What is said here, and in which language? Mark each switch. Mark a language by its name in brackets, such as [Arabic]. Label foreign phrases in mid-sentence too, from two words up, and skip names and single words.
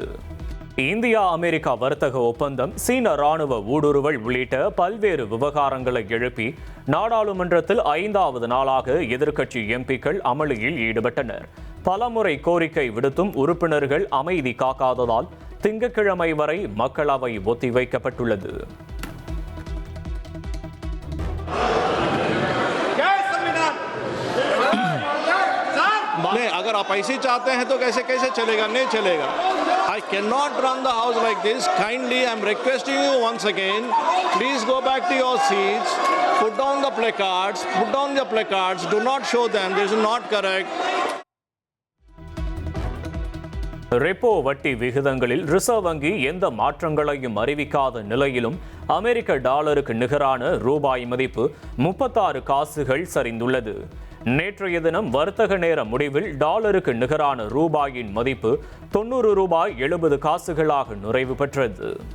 [Tamil] இந்தியா அமெரிக்கா வர்த்தக ஒப்பந்தம், சீன ராணுவ ஊடுருவல் உள்ளிட்ட பல்வேறு விவகாரங்களை எழுப்பி நாடாளுமன்றத்தில் 5வது நாளாக எதிர்க்கட்சி எம்பிக்கள் அமளியில் ஈடுபட்டனர். பலமுறை கோரிக்கை விடுத்தும் உறுப்பினர்கள் அமைதி காக்காததால் திங்கட்கிழமை வரை மக்களவை ஒத்திவைக்கப்பட்டுள்ளது. [Hindi] नहीं, अगर आप ऐसे चाहते हैं तो कैसे कैसे चलेगा? नहीं चलेगा. [English] I cannot run the house like this. Kindly, I am requesting you once again, please go back to your seats, put down the placards, do not show them, this is not correct. [Tamil] ரெப்போ வட்டி விகிதங்களில் ரிசர்வ் வங்கி எந்த மாற்றங்களையும் அறிவிக்காத நிலையிலும் அமெரிக்க டாலருக்கு நிகரான ரூபாய் மதிப்பு 36 காசுகள் சரிந்துள்ளது. நேற்றைய தினம் வர்த்தக நேர முடிவில் டாலருக்கு நிகரான ரூபாயின் மதிப்பு 90 ரூபாய் 70 காசுகளாக நிறைவு பெற்றது.